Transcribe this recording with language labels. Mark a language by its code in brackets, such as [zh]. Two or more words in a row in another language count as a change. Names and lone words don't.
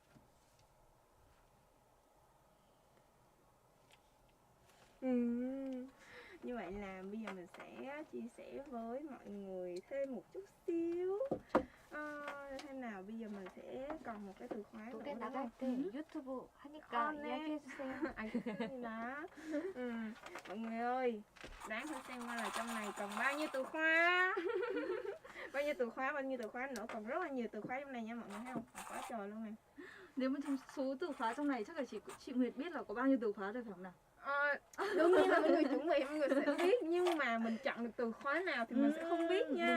[vi] Như vậy là bây giờ mình sẽ chia sẻ với mọi người thêm một chút xíu. Thế nào bây giờ mình sẽ còn một cái từ khóa nữa [ko] 노래 나갈 때 유튜브 하니까 이야기해주세요. 알겠습니다. [vi] Mọi người ơi, đoán thử xem coi là trong này còn bao nhiêu từ khóa. Bao nhiêu từ khóa nữa, còn rất là nhiều từ khóa trong này nha mọi người thấy không? Quá trời luôn nè. Nếu mà trong số từ khóa trong này chắc là chỉ chị Nguyệt biết là có bao nhiêu từ khóa rồi phải không nào? Đương nhiên là mọi người chuẩn bị mọi người sẽ biết, nhưng mà mình chọn được từ khóa nào thì mình sẽ không biết nha.